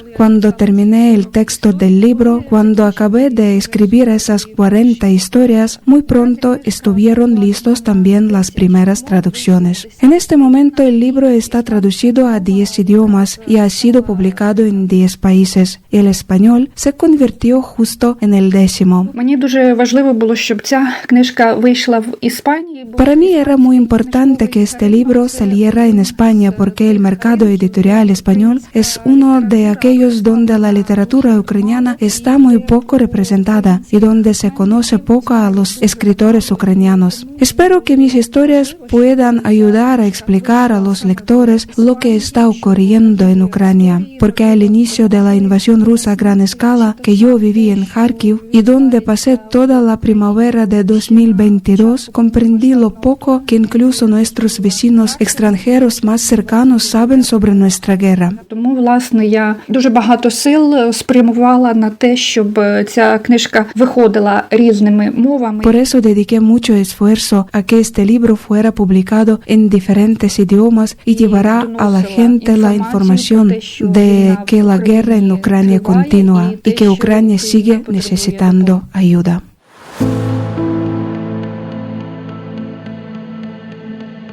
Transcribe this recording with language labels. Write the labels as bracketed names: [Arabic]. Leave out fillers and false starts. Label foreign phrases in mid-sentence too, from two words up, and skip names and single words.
[Spanish] Cuando terminé el texto del libro, cuando acabé de escribir esas 40 historias, muy pronto estuvieron listos también las primeras traducciones. En este momento el libro está traducido a 10 idiomas y ha sido publicado en 10 países. El español se convirtió justo en el 10º. [Ukrainian] мені дуже важливо було, щоб ця книжка вийшла в Іспанії. [Spanish] Para mí era muy importante que este libro saliera en España porque el mercado editorial español es uno de aquellos donde la literatura ucraniana está muy poco representada y donde se conoce poco a los escritores ucranianos. Espero que mis historias puedan ayudar a explicar a los lectores lo que está ocurriendo en Ucrania, porque al inicio de la invasión rusa a gran escala que yo viví en Kharkiv y donde pasé toda la primavera de 2022, comprendí lo poco que incluso nuestros vecinos extranjeros más cercanos saben sobre nuestra guerra. [Ukrainian] Тому, власне, я дуже багато сил спрямувала на те, щоб ця книжка виходила різними мовами. [Spanish] Por eso dediqué mucho esfuerzo a que este libro fuera publicado en diferentes idiomas y llevará a la gente la información de que la guerra en Ucrania continúa y que Ucrania sigue necesitando ayuda.